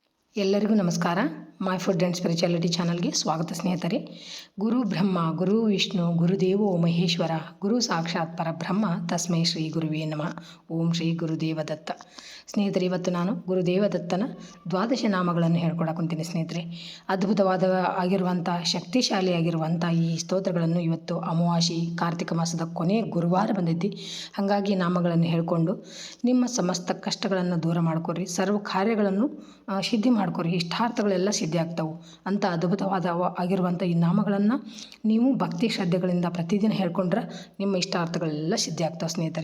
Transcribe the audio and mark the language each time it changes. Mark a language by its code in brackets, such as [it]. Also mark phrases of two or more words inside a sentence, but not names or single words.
[kn] ಎಲ್ಲರಿಗೂ ನಮಸ್ಕಾರ. ಮೈ ಫುಡ್ ಆ್ಯಂಡ್ ಸ್ಪಿರಿಚುಯಾಲಿಟಿ ಚಾನಲ್ಗೆ ಸ್ವಾಗತ ಸ್ನೇಹಿತರೆ. [sa] ಗುರು ಬ್ರಹ್ಮ ಗುರು ವಿಷ್ಣು ಗುರುದೇವೋ ಮಹೇಶ್ವರ ಗುರು ಸಾಕ್ಷಾತ್ ಪರಬ್ರಹ್ಮ ತಸ್ಮೈ ಶ್ರೀ ಗುರುವೇ ನಮಃ. ಓಂ ಶ್ರೀ ಗುರುದೇವ ದತ್ತ. [kn] ಸ್ನೇಹಿತರೆ, ಇವತ್ತು ನಾನು ಗುರುದೇವ ದತ್ತನ ದ್ವಾದಶ ನಾಮಗಳನ್ನು ಹೇಳ್ಕೊಡಕೊಂತೀನಿ ಸ್ನೇಹಿತರೆ. ಅದ್ಭುತವಾದ ಆಗಿರುವಂಥ ಶಕ್ತಿಶಾಲಿಯಾಗಿರುವಂಥ ಈ ಸ್ತೋತ್ರಗಳನ್ನು ಇವತ್ತು ಅಮಾವಾಸ್ಯೆ ಕಾರ್ತಿಕ ಮಾಸದ ಕೊನೆ ಗುರುವಾರ ಬಂದೈತಿ. ಹಾಗಾಗಿ ನಾಮಗಳನ್ನು ಹೇಳಿಕೊಂಡು ನಿಮ್ಮ ಸಮಸ್ತ ಕಷ್ಟಗಳನ್ನು ದೂರ ಮಾಡ್ಕೊರಿ, ಸರ್ವ ಕಾರ್ಯಗಳನ್ನು ಸಿದ್ಧಿ ಮಾಡ್ಕೊರಿ, ಇಷ್ಟಾರ್ಥಗಳೆಲ್ಲ ಸಿದ್ಧಿ ಆಗ್ತಾವೆ ಅಂತ ಅದ್ಭುತವಾದ ಆಗಿರುವಂಥ ಈ ನಾಮಗಳನ್ನು ನೀವು ಭಕ್ತಿ ಶ್ರದ್ಧೆಗಳಿಂದ ಪ್ರತಿದಿನ ಹೇಳ್ಕೊಂಡ್ರೆ ನಿಮ್ಮ ಇಷ್ಟಾರ್ಥಗಳೆಲ್ಲ ಸಿದ್ಧಿ ಆಗ್ತಾವೆ ಸ್ನೇಹಿತರೆ.